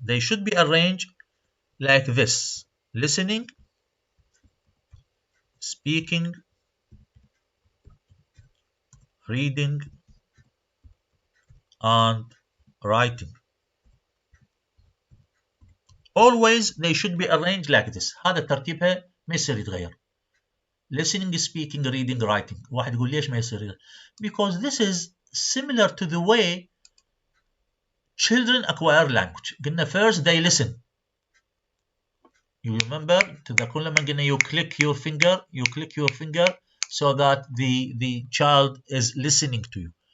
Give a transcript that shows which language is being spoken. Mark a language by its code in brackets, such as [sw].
[en] They should be arranged like this: listening, speaking, reading, and writing. Always they should be arranged like this. [ar] هذا ترتيبها ما يصير يتغير. [en] Listening, speaking, reading, writing. [ar] واحد يقول ليش ما يصير يتغير؟ [en] Because this is similar to the way children acquire language. [ar] قلنا [en] first they listen. You remember [ar] تذكرون لما قلنا [en] you click your finger so that the child is listening to you.